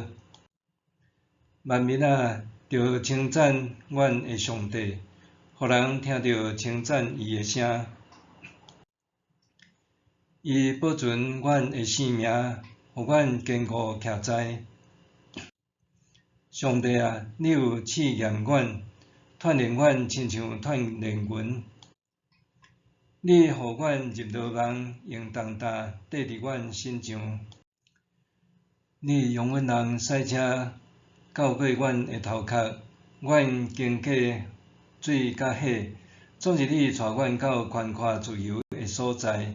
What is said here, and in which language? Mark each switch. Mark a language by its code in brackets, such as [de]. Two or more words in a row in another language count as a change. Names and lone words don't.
[nan] 万民啊，着称赞阮的上帝，互人听着称赞伊的声。伊保存阮的性命，互阮坚固徛在。上帝啊，你有试验阮，锻炼阮亲像锻炼云。你互阮入牢网，用重担缀伫阮身上。你用阮人赛车绕过阮的头壳，阮经过水甲火，总是你带阮到宽阔自由的所在。